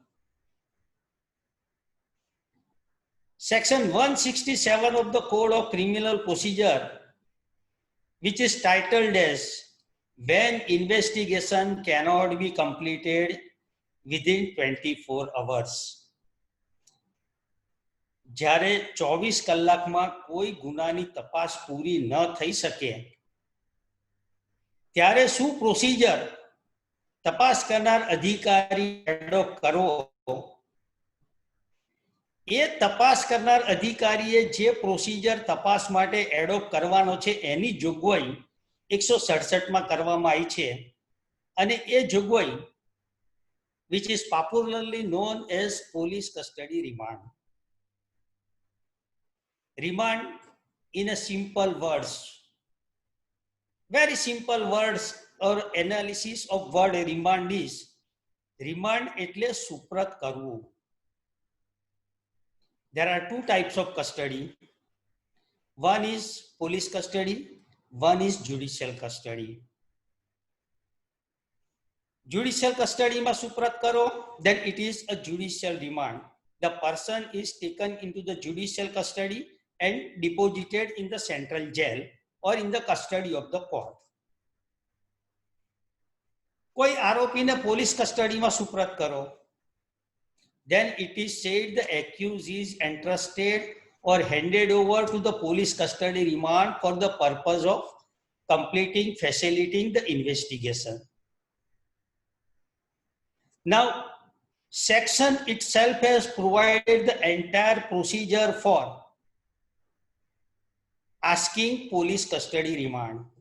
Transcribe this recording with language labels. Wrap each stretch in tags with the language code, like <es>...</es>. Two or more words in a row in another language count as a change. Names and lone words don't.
<en>Section 167 of the Code of Criminal Procedure, which is titled as when investigation cannot be completed within 24 hours.</en> <gu>જ્યારે 24 કલાકમાં કોઈ ગુનાની તપાસ પૂરી ન થઈ શકે ત્યારે શું પ્રોસિજર તપાસ કરનાર અધિકારી એડોપ્ટ કરવો, એ તપાસ કરનાર અધિકારીએ જે પ્રોસિજર તપાસ માટે એડોપ્ટ કરવાનો છે એની જોગવાઈ 167માં કરવામાં આવી છે. અને એ જોગવાઈ</gu> <en>which is popularly known as police custody remand. Remand in a simple words, very simple words or analysis of word remand is remand</en> <gu>એટલે સુપ્રત કરવું.</gu> <en>There are two types of custody. One is police custody, one is judicial custody. Judicial custody</en> <gu>માં સુપ્રત કરો,</gu> <en>then it is a judicial remand. The person is taken into the judicial custody and deposited in the central jail or in the custody of the court.</en> <gu>કોઈ આરોપીને</gu> <en>police custodyમાં</en> <gu>સુપ્રત કરો,</gu> <en>then it is said the accused is entrusted or handed over to the police custody remand for the purpose of completing, facilitating the investigation. Now, section itself has provided the entire procedure for asking police custody remand.</en>